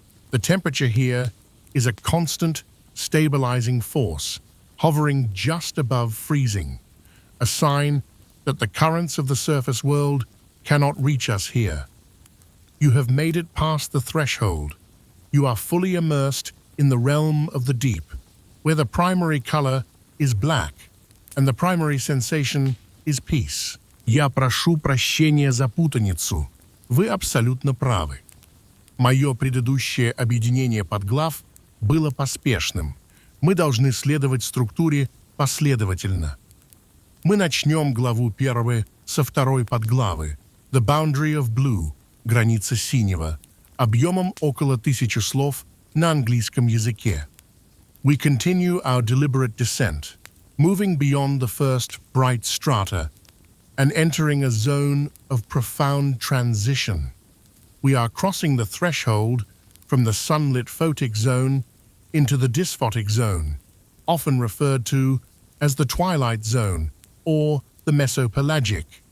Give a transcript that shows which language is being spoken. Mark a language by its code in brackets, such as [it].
[en] The temperature here is a constant, stabilizing force, hovering just above freezing, a sign that the currents of the surface world cannot reach us here. You have made it past the threshold. You are fully immersed in the realm of the deep, where the primary color is black, and the primary sensation is peace. [ru] Я прошу прощения за путаницу. Вы абсолютно правы. Мое предыдущее объединение подглав было поспешным. Мы должны следовать структуре последовательно. Мы начнем главу 1 со второй подглавы [en] «The Boundary of Blue» [ru] – «Граница синего», объемом около 1000 слов на английском языке. [en] We continue our deliberate descent, moving beyond the first bright strata and entering a zone of profound transition. We are crossing the threshold from the sunlit photic zone into the dysphotic zone, often referred to as the twilight zone or the mesopelagic.